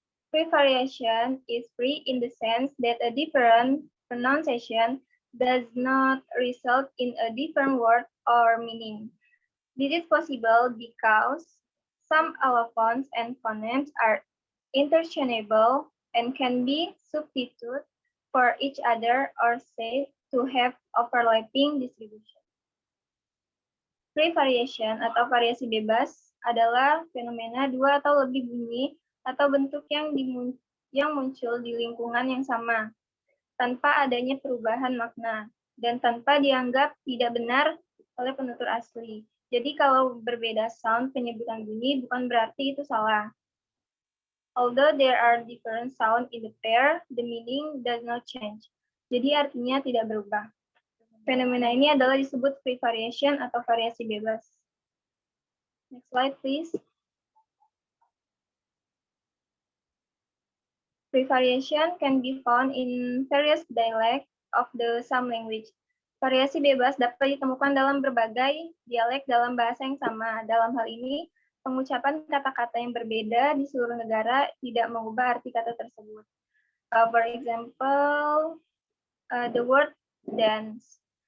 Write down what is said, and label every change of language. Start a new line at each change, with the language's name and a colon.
English: Free variation is free in the sense that a different pronunciation does not result in a different word or meaning. This is possible because some allophones and phonemes are interchangeable and can be substituted for each other or said to have overlapping distribution.
Indonesian: Free variation atau variasi bebas adalah fenomena dua atau lebih bunyi atau bentuk yang yang muncul di lingkungan yang sama, tanpa adanya perubahan makna, dan tanpa dianggap tidak benar oleh penutur asli. Jadi kalau berbeda sound penyebutan bunyi bukan berarti itu salah.
English: Although there are different sound in the pair, the meaning does not change.
Indonesian: Jadi artinya tidak berubah. Fenomena ini adalah disebut free variation atau variasi bebas.
English: Next slide, please. Free variation can be found in various dialects of the same language.
Indonesian: Variasi bebas dapat ditemukan dalam berbagai dialek dalam bahasa yang sama. Dalam hal ini, pengucapan kata-kata yang berbeda di seluruh negara tidak mengubah arti kata tersebut.
English: For example, the word dance.